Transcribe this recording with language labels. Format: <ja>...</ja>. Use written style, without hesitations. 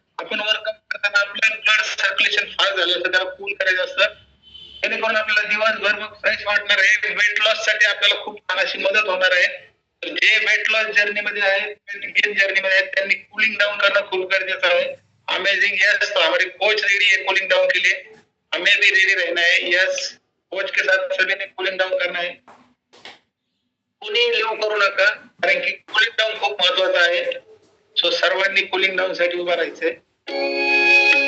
<mr>आपण वर्कआउट करताना आपलं ब्लड सर्क्युलेशन फास्ट झालं असतं, त्याला कूल करायचं असतं, जेणेकरून आपल्याला दिवसभर मग फ्रेश वाटणार आहे. वेट लॉस साठी आपल्याला खूप छान अशी मदत होणार आहे. जे वेट लॉस जर्नी मध्ये आहेत, वेट गेन जर्नी मध्ये आहेत, त्यांनी कूलिंग डाऊन करणं खूप गरजेचं आहे.</mr> <hi>अमेजिंग, यस, तो हमारे कोच रेडी है कूलिंग डाउन के लिए, हमें भी रेडी रहना है. यस, कोच के साथ सभी ने कूलिंग डाउन करना है.</hi> <mr>कुणी लो करू नका, कारण की कूलिंग डाऊन खूप महत्वाचं आहे. सो सर्वांनी कूलिंग डाऊन साठी उभा राहायचंय.</mr>